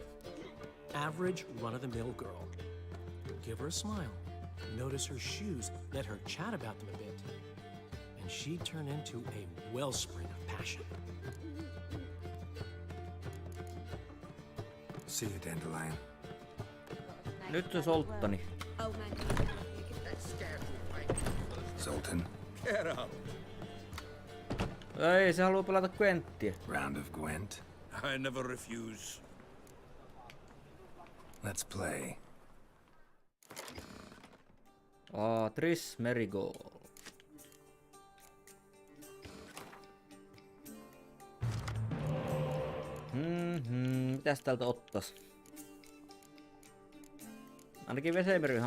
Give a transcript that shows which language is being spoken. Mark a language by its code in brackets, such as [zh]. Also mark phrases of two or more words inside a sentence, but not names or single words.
[en] Average, run-of-the-mill girl. Give her a smile. Notice her shoes. Let her chat about them a bit. And she'd turn into a wellspring of passion. See you, Dandelion. [fi] Nyt se Solttani. [en] Zoltan. Get up. [fi] Ei, se haluaa pelata Gwenttiä. [en] Round of Gwent. I never refuse. Let's play. Triss Merigold. [fi] Mitäs täältä ottais? Ainakin Vesemirihan...